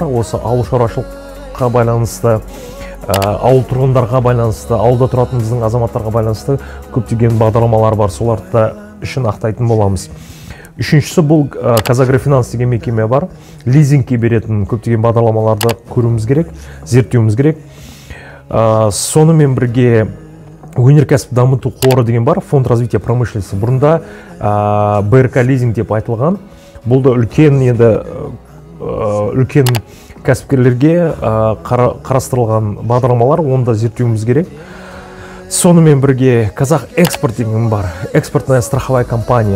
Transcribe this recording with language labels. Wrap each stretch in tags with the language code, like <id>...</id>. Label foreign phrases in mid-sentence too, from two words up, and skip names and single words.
<kk>Осы ауыл шаруашылыққа байланысты, ауыл тұрғындарға байланысты, ауылда тұратынымыздың азаматтарға байланысты көптеген бағдарламалар бар, соларды үшін ақтайтын боламыз. Үшіншісі, бұл Казагрофинанс деген мекеме бар. Лизингке беретін көптеген бағдарламаларды көруіміз керек, зерттеуіміз керек. Сонымен бірге өнеркәсіп дамыту қоры деген бар,</kk> <ru>фонд развития промышленности.</ru> <kk>Бұрында БРК лизинг деп айтылған. Бұл да үлкен кәсіпкерлерге қарастырылған бағдарламалар, онда зерттеуіміз керек. Сонымен бірге Казах экспорт деген бар,</kk> <ru>экспортная страховая компания.</ru>